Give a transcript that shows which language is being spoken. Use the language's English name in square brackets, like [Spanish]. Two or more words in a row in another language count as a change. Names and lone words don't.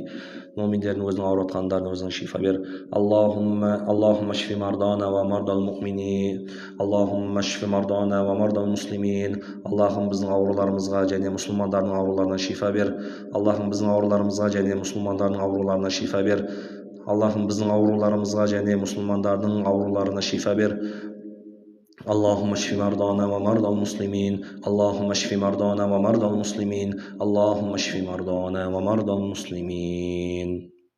[Uzbek] Mo'minlarning o'zini og'riyotganlarga o'zing shifo ber. [Arabic] اللهم اشف مرضانا ومرضى المؤمنين. اللهم اشف مرضانا ومرضى المسلمين. [Uzbek] Allohim bizning og'riqlarimizga, jami musulmonlarning og'riqlaridan shifo ber. Allohim bizning og'riqlarimizga, jami musulmonlarning og'riqlaridan shifo ber. Allohim bizning og'riqlarimizga, jami musulmonlarning og'riqlaridan shifo ber. [Arabic] اللهم اشف مرضانا ومرضى المسلمين. اللهم اشف مرضانا ومرضى المسلمين. اللهم اشف مرضانا ومرضى المسلمين.